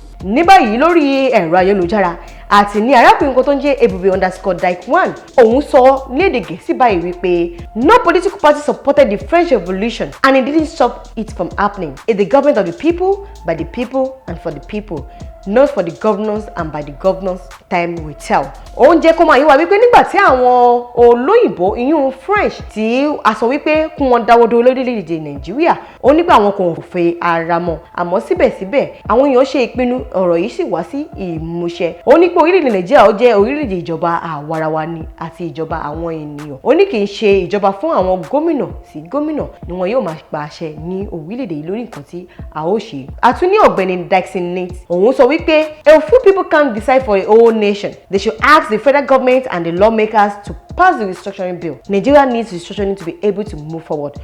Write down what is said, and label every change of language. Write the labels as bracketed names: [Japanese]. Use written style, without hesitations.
[Yoruba] Ní báyìí lórí ẹ̀rọ ayélujára àti ní arákùnrin kan tó ń jẹ́ ebube_1 òun sọ ní èdè Gẹ̀ẹ́sì báyìí wípé [English] no political party supported the French Revolution and it didn't stop it from happening. It's the government of the people, by the people and for the people, not for the governors and by the governors. Time will tell. [Yoruba] Ó ń jẹ́ kó máa yé wa wípé nígbà tí àwọn olóyìnbó ìyún French tí a sọ wípé kún wọn dáwọ́ dúró lórílẹ̀-èdè Nàìjíríà ó nígbà àwọn kò fẹ́ ara mọ́ àmọ́ síbẹ̀síbẹ̀ àwọn èèyàn ṣe ìpinnu ọ̀rọ̀ yìí sì wá sí ìmúṣẹ. Ó ní pé orílẹ̀-èdè Nàìjíríà ó jẹ́ orílẹ̀-èdè ìjọba àwarawa ni àti ìjọba àwọn ènìyàn. Ó ní kì í ṣe ìjọba fún àwọn gómìnà sí gómìnà ni wọn yóò máa pa àṣẹ ní orílẹ̀-èdè yìí lórí nǹkan tí a ó ṣe. Àtúní ọ̀gbẹ́ni Dixon Nate òun sọ wípé [English] a few people can't decide for a whole nation. They should ask the federal government and the lawmakers to pass the restructuring bill. Nigeria needs restructuring to be able to move forward.